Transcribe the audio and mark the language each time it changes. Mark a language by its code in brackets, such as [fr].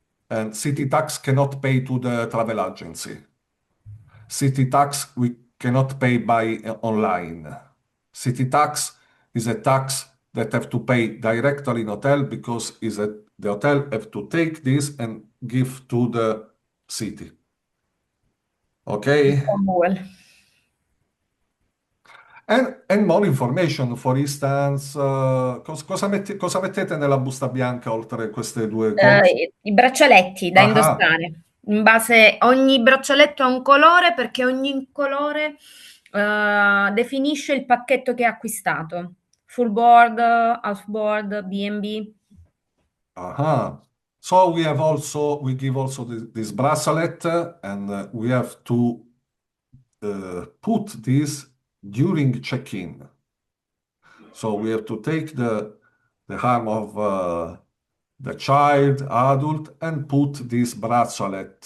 [en] And city tax cannot pay to the travel agency. City tax we cannot pay by online. City tax is a tax that have to pay directly in hotel because the hotel have to take this and give to the city. Okay? Well. And more information, for instance, [it] cosa mettete nella busta bianca oltre queste due cose? I braccialetti da Ah, indossare. In base ogni braccialetto ha un colore perché ogni colore, definisce il pacchetto che ha acquistato. [en] Full board, half board, B&B. So we give also this bracelet, and we have to put this during check-in. So we have to take the arm of the child, adult, and put this bracelet.